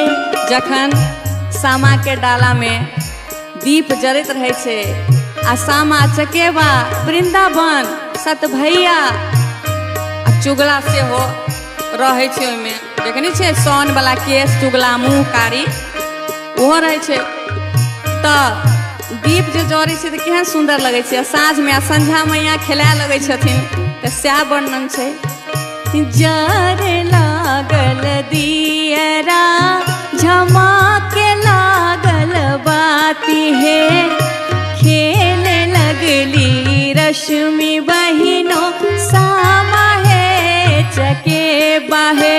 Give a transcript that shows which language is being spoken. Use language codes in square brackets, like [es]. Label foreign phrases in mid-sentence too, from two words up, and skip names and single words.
[mai] जखन सामा के डाला में दीप जरत रहे छे आ सामा चकेवा वृंदावन सत भैया आ चुगला से हो रहे छे। ओइमे देखनी छे सोन वाला केस चुगला मुंह कारी ओहो रहे छे। त दीप जो जरे छे त केहन सुंदर लगे छे। साँझ में आ संझा मैया खेलाए लगे छथिन त सएह वर्णन छे। जर लागल दियरा झमाके लागल बाती है। खेले लगली रश्मि बहिनों सामा है चकेवा है।